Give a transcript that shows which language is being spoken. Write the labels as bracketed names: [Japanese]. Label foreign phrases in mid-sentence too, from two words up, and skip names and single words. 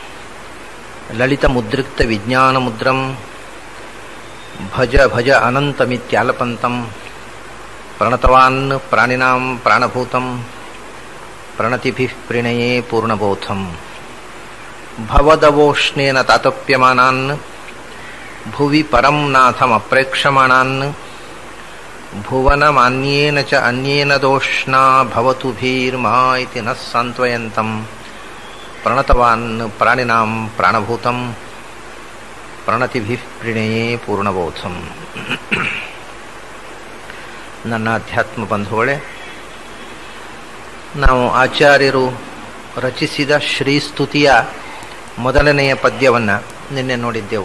[Sanskrit] ಲಲಿತಮುದ್ರಿಕ್ತವಿಜ್ಞಾನಮುದ್ರಂ ಭಜ ಭಜ ಅನಂತಮಿತ್ಯಾಲಪಂತಂ ಪ್ರಣತವಾನ್ ಪ್ರಾಣಿನಾಂ ಪ್ರಾಣಭೂತಂ ಪ್ರಣತಿಭಿಃ ಪ್ರಣಯೇ ಪೂರ್ಣಬೋಧಂ ಭವದವೋಷ್ಣೇನ ತಾತಪ್ಯಮಾನಾನ್ ಭುವಿ ಪರಂ ನಾಥಮಪ್ರೇಕ್ಷಮಾಣಾನ್ ಭುವನಮಾನ್ಯೇನ ಚ ಅನ್ಯೇನ ದೋಷ್ಣಾ ಭವತು ಭೀರ್ಮಾ ಇತಿ ನಃ ಸಾಂತ್ವಯಂತಂ ಪ್ರಣತವಾನ್ ಪ್ರಾಣಿನಾಂ ಪ್ರಾಣಭೂತಂ ಪ್ರಣತಿಭಿಃ ಪ್ರಣಯೇ ಪೂರ್ಣಬೋಧಂ. [Kannada] ನನ್ನ ಅಧ್ಯಾತ್ಮ ಬಂಧುಗಳೇ, ನಾವು ಆಚಾರ್ಯರು ರಚಿಸಿದ ಶ್ರೀಸ್ತುತಿಯ ಮೊದಲನೆಯ ಪದ್ಯವನ್ನು ನಿನ್ನೆ ನೋಡಿದ್ದೆವು.